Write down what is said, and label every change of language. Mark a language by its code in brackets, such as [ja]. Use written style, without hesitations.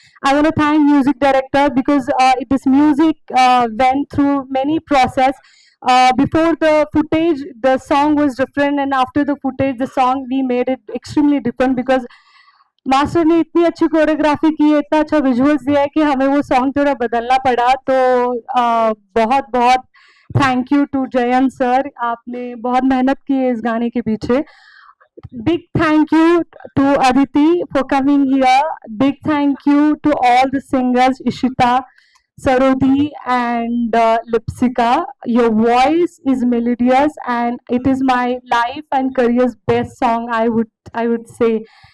[en] I want to thank music director, because this music went through many process. Before the footage, the song was different, and after the footage, the song we made it extremely different, because [hi] master ने इतनी अच्छी choreography की है, इतना अच्छा visuals दिया है कि हमें वो सॉन्ग थोड़ा बदलना पड़ा। तो बहुत बहुत thank you to Jayant sir, आपने बहुत मेहनत की है इस गाने के पीछे। [en] Big thank you to Aditi for coming here. Big thank you to all the singers, Ishita, Sarodi, and Lipsika. Your voice is melodious, and it is my life and career's best song, I would say.